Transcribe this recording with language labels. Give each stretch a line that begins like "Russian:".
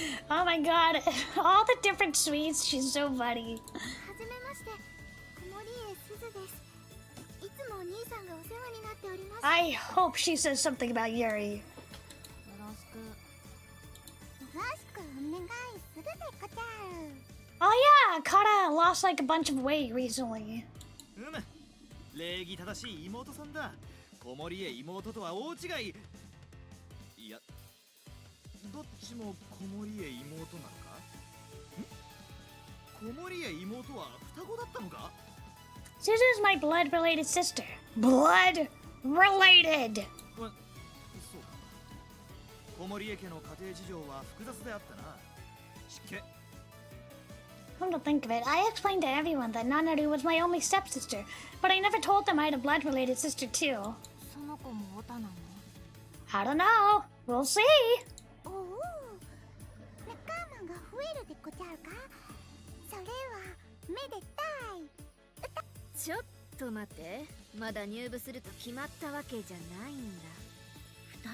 English: Oh my god, all the different sweets, she's so funny.
Japanese: はじめまして、曇り絵すずです。いつもお兄さんがお世話になっております。
English: I hope she says something about Yuri.
Japanese: よろしく。よろしくお願いするでござる。
English: Oh yeah, Kara lost like a bunch of weight recently.
Japanese: 礼儀正しい妹さんだ。子守へ妹とは大違い。いや、どっちも子守へ妹なのか？子守へ妹は双子だったのか？
English: Suzu's my blood-related sister. Blood-related!
Japanese: そうか。子守家家の家庭事情は複雑であったな。失敬。
English: Come to think of it, I explained to everyone that Nanaru was my only stepsister, but I never told them I had a blood-related sister too.
Japanese: その子もオタなの？
English: I don't know. We'll see.
Japanese: おお、仲間が増えるでござるか？それはめでたい。ちょっと待って、まだ入部すると決まったわけじゃないんだ。